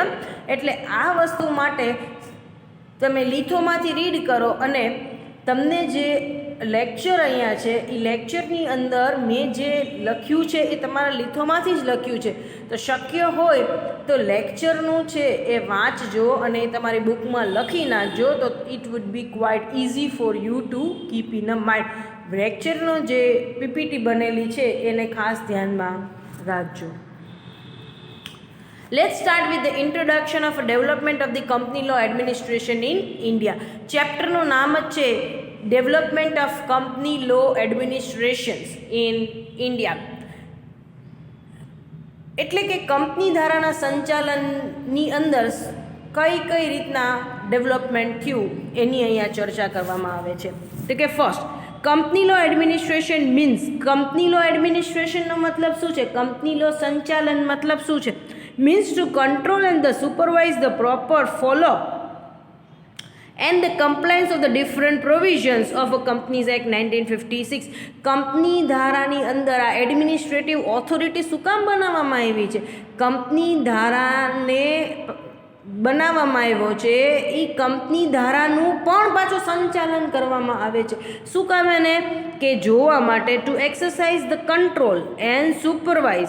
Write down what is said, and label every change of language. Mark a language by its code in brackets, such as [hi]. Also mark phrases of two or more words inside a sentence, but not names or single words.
[gu] એટલે આ વસ્તુ માટે તમે લિથોમાંથી રીડ કરો અને તમને જે લેક્ચર અહીંયા છે એ લેક્ચરની અંદર મેં જે લખ્યું છે એ તમારા લિથોમાંથી જ લખ્યું છે. તો શક્ય હોય તો લેક્ચરનું છે એ વાંચજો અને એ તમારી બુકમાં લખી નાખજો, તો [en] it would be quite easy for you to keep in a mind. [gu] લેક્ચરનો જે પીપીટી બનેલી છે એને ખાસ ધ્યાનમાં રાખજો. [en] Let's start with the introduction of development of the company law administration in India. [gu] ચેપ્ટરનું નામ જ છે ડેવલપમેન્ટ ઓફ કંપની લો એડમિનિસ્ટ્રેશન્સ ઇન ઇન્ડિયા. એટલે કે કંપની ધારાના સંચાલનની અંદર કઈ કઈ રીતના ડેવલપમેન્ટ થયું એની અહીંયા ચર્ચા કરવામાં આવે છે. તો કે ફર્સ્ટ, [en] company law administration means, company law [gu] એડમિનિસ્ટ્રેશનનો મતલબ શું છે? [en] company law [gu] સંચાલન મતલબ શું છે? [en] means to control and the supervise the proper follow and the compliance of the different provisions of a Companies Act 1956. [gu] કંપની ધારાની અંદર આ [en] administrative authority [gu] શું કામ બનાવવામાં આવી છે? કંપની ધારાને બનાવવામાં આવ્યો છે એ કંપની ધારાનું પણ પાછું સંચાલન કરવામાં આવે છે. શું કામ એને? કે જોવા માટે [en] to exercise the control and supervise.